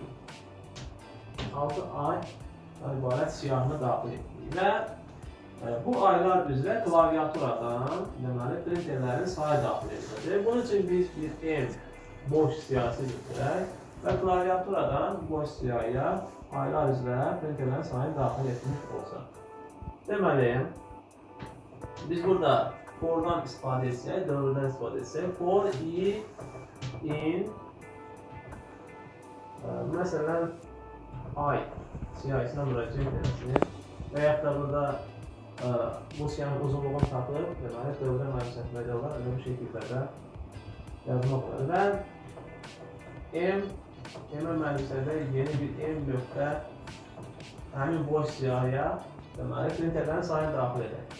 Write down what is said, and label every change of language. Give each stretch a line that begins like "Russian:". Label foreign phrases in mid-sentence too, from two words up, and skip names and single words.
Azerbaijani: 6 ay ibarət siyahını daxil etdik və bu aylar üzrə klaviaturadan, deməli, printerlərin sayı daxil ediləcək. Bunun üçün biz bir M boş siyahısı götürək və klaviaturadan boş siyahıya aylar üzrə printerlərin sayını daxil etmiş olsaq. Deməli, biz burada fordan istifadə etsək, dövrdən istifadə etsək,
English: for i in
Azerbaijani: məsələn ay siyahısına müraciət edəsiniz və yaxud da burada bu siyahının uzunluğunu tapıb, deməli, dövrə mənimsətməli olar, elə bu şəkildə də yazmaq olar. Və M-ə mənimsədə yeni bir M nöqtə həmin boş siyahıya, deməli, printerlərin sayını daxil edək.